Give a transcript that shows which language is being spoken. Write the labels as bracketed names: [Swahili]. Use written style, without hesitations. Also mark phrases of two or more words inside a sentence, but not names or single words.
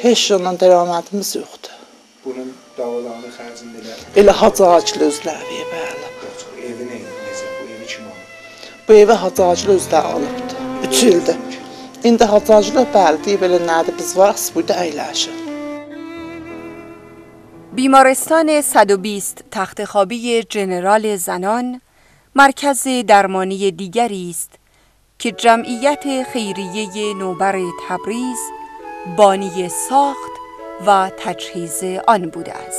[Azerbaijani] Heç ondan dəramətimiz yoxdur. Bunun davalarını xərcində elə. Elə hacı özləri, bəli. Evi necə? Bu evi kim alıb? Bu evi hacı özləri alıbdır. 3 ildir. İndi hacı bəli deyib elə nədir biz varıq, burada əyləşin. [Persian] بیمارستان 120 تختخوابی جنرال زنان مرکز درمانی دیگری است که جمعیت خیریه نوبر تبریز بانی ساخت و تجهیز آن بوده است.